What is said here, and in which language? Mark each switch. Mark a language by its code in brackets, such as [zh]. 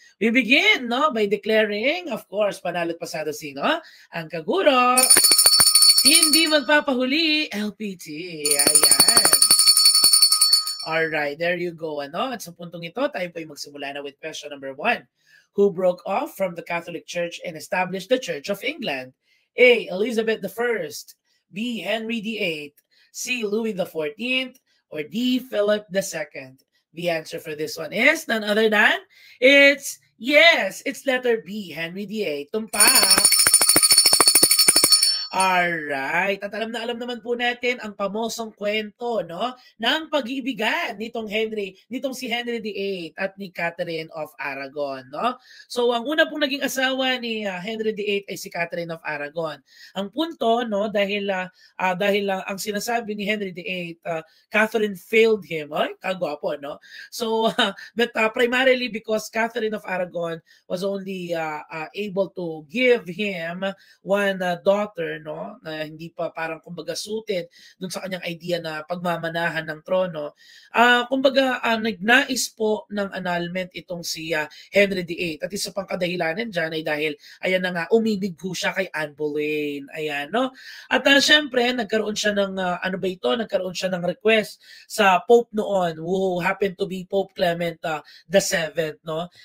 [en] We begin, no? By declaring, of course, [tl] panalo't pasado sino? Ang kaguro. Hindi magpapahuli, LPT. Ayan. [en] Alright, there you go. [tl] Ano? At sa puntong ito, tayo po ay magsimula na [en] with question number 1. Who broke off from the Catholic Church and established the Church of England? A. Elizabeth I. B. Henry VIII. C. Louis XIV. Or D. Philip II. The answer for this one is none other than it's letter B, Henry VIII. [tl] Tumpak. Alright. At alam naman po natin ang pamosong kwento, no, ng pag-iibigan nitong si Henry VIII at ni Catherine of Aragon, no? So ang una pong naging asawa ni Henry VIII ay si Catherine of Aragon. Ang punto, no, dahil ang sinasabi ni Henry VIII, [en] Catherine failed him. [tl] Ay, kagwapo, no? [en] So but primarily because Catherine of Aragon was only able to give him one daughter, no, [tl] na hindi pa parang kumbaga suited dun sa kanyang idea na pagmamanahan ng trono. Kumbaga nagnais po ng annulment itong si Henry VIII. At isa pang kadahilanan dyan ay dahil ayan na nga, umibig po siya kay Anne Boleyn. Ayan, no? At syempre, nagkaroon siya ng nagkaroon siya ng request sa Pope noon, [en] who happened to be Pope Clement VII, [tl] no?